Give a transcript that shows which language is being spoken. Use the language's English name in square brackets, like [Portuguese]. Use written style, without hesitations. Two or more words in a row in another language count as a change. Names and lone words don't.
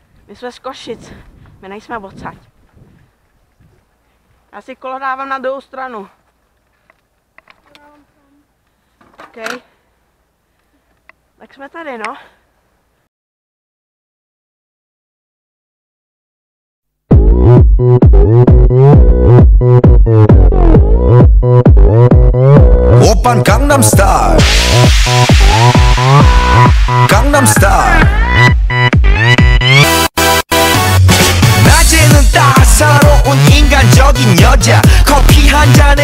[Czech] My jsme z Košic, my nejsme odsaď. Já si kolo dávám na druhou stranu. OK. Tak jsme tady, no. [Korean] 오빤 강남 스타일 강남 스타일 낮에는 따사로운 인간적인 여자 커피 한 잔에